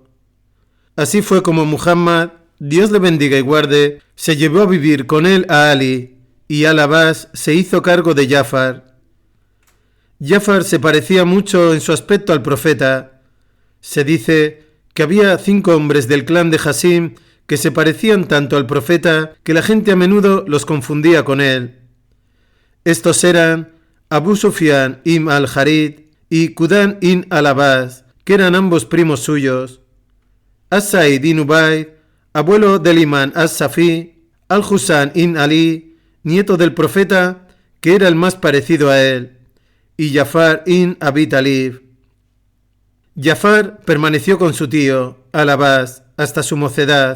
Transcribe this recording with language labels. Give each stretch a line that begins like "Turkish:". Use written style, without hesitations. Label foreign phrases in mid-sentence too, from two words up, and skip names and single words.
Spanish: Así fue como Muhammad, Dios le bendiga y guarde, se llevó a vivir con él a Ali, y Al-Abbas se hizo cargo de Jafar. Jafar se parecía mucho en su aspecto al profeta. Se dice que había 5 hombres del clan de Hasim que se parecían tanto al profeta que la gente a menudo los confundía con él. Estos eran Abu Sufyan ibn al-Harith y Qudan ibn al-Abbas, que eran ambos primos suyos. As-Sa'id ibn Ubayd, abuelo del imán As-Safi, Al-Husayn ibn Ali, nieto del profeta, que era el más parecido a él, y Jafar ibn Abi Talib. Jafar permaneció con su tío, Al-Abbas, hasta su mocedad.